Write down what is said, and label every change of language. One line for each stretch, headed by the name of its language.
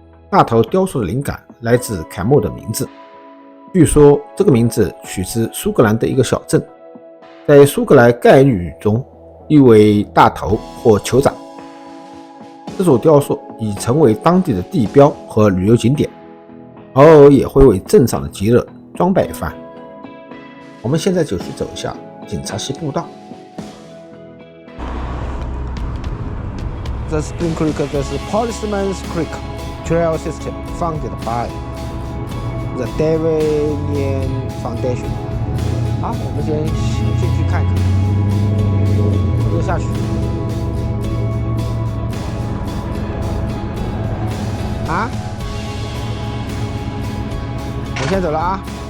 Chinese: 大头雕塑的灵感来自凯莫的名字，据说这个名字取自苏格兰的一个小镇，在苏格兰盖律语中意为大头或酋长。这座雕塑已成为当地的地标和旅游景点，偶尔也会为镇上的节日装扮一番。我们现在就去走一下警察溪步道。
English: The Spring Creek is Policeman's Creek trail system founded by the Devonian Foundation。
Chinese: 好，我们先进去看看，又下去。啊！我先走了啊。